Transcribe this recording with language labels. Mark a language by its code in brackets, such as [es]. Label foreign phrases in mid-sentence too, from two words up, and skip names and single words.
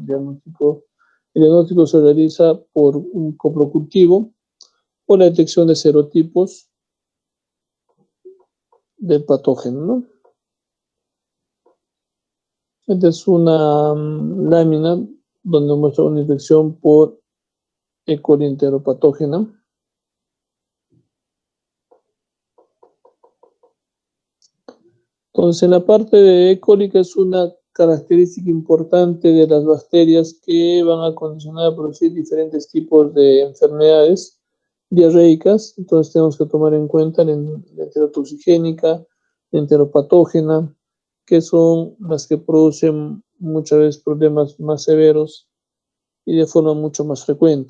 [es] El diagnóstico se realiza por un coprocultivo o la detección de serotipos del patógeno, ¿no? Esta es una lámina donde muestra una infección por E. coli enteropatógena. Entonces, en la parte de E. coli, que es una característica importante de las bacterias que van a condicionar a producir diferentes tipos de enfermedades diarreicas, entonces tenemos que tomar en cuenta la enterotoxigénica, la enteropatógena, que son las que producen muchas veces problemas más severos y de forma mucho más frecuente.